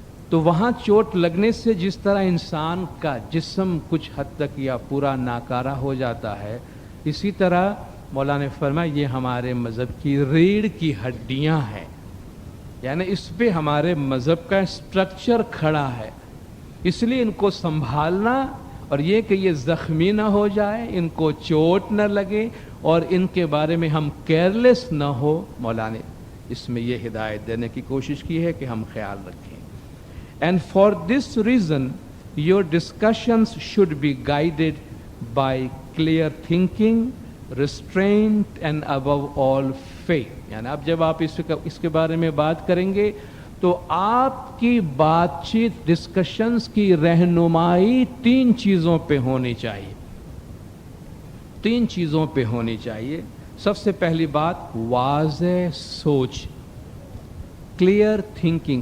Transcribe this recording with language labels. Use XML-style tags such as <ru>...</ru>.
<ur>تو وہاں چوٹ لگنے سے جس طرح انسان کا جسم کچھ حد تک یا پورا ناکارہ ہو جاتا ہے، اسی طرح مولانا نے فرمایا یہ ہمارے مذہب کی ریڑھ کی ہڈیاں ہیں، یعنی اس پہ ہمارے مذہب کا اسٹرکچر کھڑا ہے. اس لیے ان کو سنبھالنا اور یہ کہ یہ زخمی نہ ہو جائے، ان کو چوٹ نہ لگے اور ان کے بارے میں ہم کیئرلیس نہ ہو، مولانا نے اس میں یہ ہدایت دینے کی کوشش کی ہے کہ ہم خیال رکھیں.</ur> <en>And for this reason your discussions should be guided by clear thinking, restraint and above all faith.</en> <ur>یعنی اب جب آپ اس کے بارے میں بات کریں گے تو آپ کی بات چیت ڈسکشنز کی رہنمائی تین چیزوں پہ ہونی چاہیے. تین چیزوں پہ ہونی چاہیے. سب سے پہلی بات واضح سوچ، کلیئر تھنکنگ.</ur>